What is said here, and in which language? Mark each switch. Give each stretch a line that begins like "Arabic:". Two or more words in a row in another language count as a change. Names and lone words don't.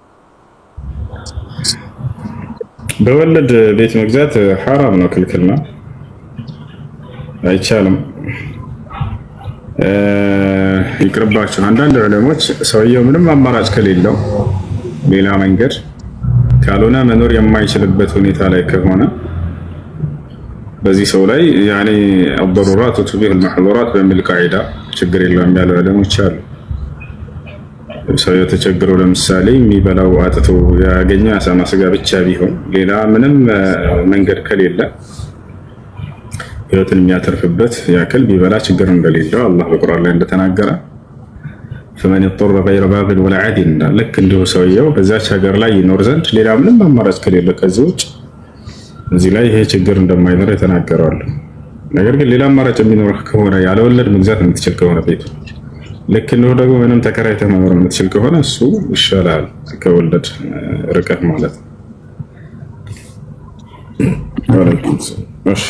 Amharic: በወለድ ቤት መግዛት ሐራም ነው፣ ክልክል ነው፣ አይቻልም። ይቅርባቸው። አንዳንድ ዑለሞች ሰውየው ምንም አማራጭ ከሌለው ሌላ መንገድ ካልሆነ መኖር የማይችልበት ሁኔታ ላይ ከሆነ በዚህ ሰው ላይ ያኔ
Arabic: الضرورات تبيح المحظورات
Amharic: በሚል ቃዒዳ ችግር የለውም ያሉ ዑለሞች አሉ። ሰውየው ተቸግሮ ለምሳሌ የሚበላው አጥቶ ያገኘ አሳማ ስጋ ብቻ ቢሆን ሌላ ምንም መንገድ ከሌለ ህይወትን የሚያተርፍበት ያክል ቢበላ ችግር እንደሌለው አላህ በቁርአን ላይ እንደተናገረ
Arabic: فمن يضطر غير باغ ولا عاد لك
Amharic: እንዲሁ ሰውየው በዛች ሀገር ላይ ይኖር ዘንድ ሌላ ምንም አማራጭ ከሌለ ከዚህ ውጭ እዚህ ላይ ይሄ ችግር እንደማይኖር የተናገረዋል። ነገር ግን ሌላ አማራጭ የሚኖር ከሆነ ያለ ወለድ መግዛት የምትችል ከሆነ ቤቱ ልክ እንደው ደግሞ ምንም ተከራይተህ መኖር የምትችል ከሆነ እሱ ይሻላል ከወለድ ርቀህ ማለት ነው። እሺ